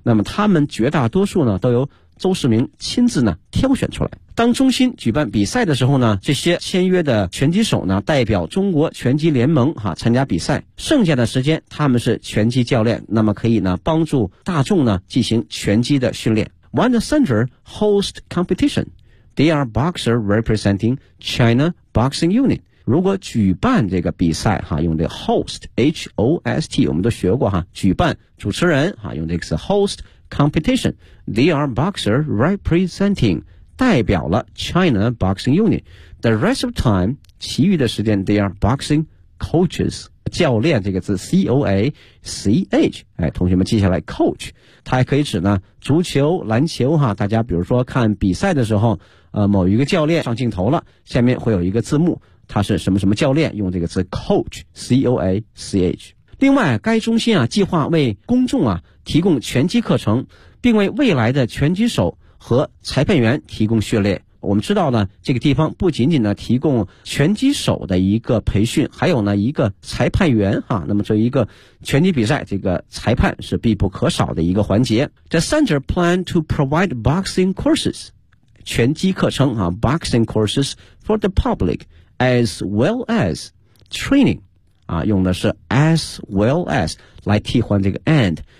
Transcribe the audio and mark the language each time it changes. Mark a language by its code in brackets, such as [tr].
[zh] 那么他们绝大多数呢，都由邹市明亲自呢挑选出来。当中心举办比赛的时候呢，这些签约的拳击手呢代表中国拳击联盟哈、啊、参加比赛，剩下的时间他们是拳击教练，那么可以呢帮助大众呢进行拳击的训练。 [en] When the center hosts competition, they are boxer representing China Boxing Union. [zh] 如果举办这个比赛哈、啊、用这个 host, H-O-S-T, 我们都学过哈、啊、举办主持人哈、啊、用这个词 [en] host competition, they are boxer representing, [zh] 代表了 [en] China Boxing Union. The rest of time, [zh] 其余的时间 [en] they are boxing [zh] coaches 教练这个字 COACH、哎、同学们记下来 coach 它还可以指呢足球篮球哈，大家比如说看比赛的时候某一个教练上镜头了，下面会有一个字幕，他是什么什么教练，用这个字 coach COACH。另外该中心啊计划为公众啊提供拳击课程，并为未来的拳击手和裁判员提供训练。我们知道呢这个地方不仅仅呢提供拳击手的一个培训，还有呢一个裁判员哈、啊、那么这一个拳击比赛这个裁判是必不可少的一个环节。 [en] The center plan to provide boxing courses, [zh] 拳击课程啊 [en] boxing courses for the public, as well as training, [zh] 啊用的是 [en] as well as [zh] 来替换这个 [en] and。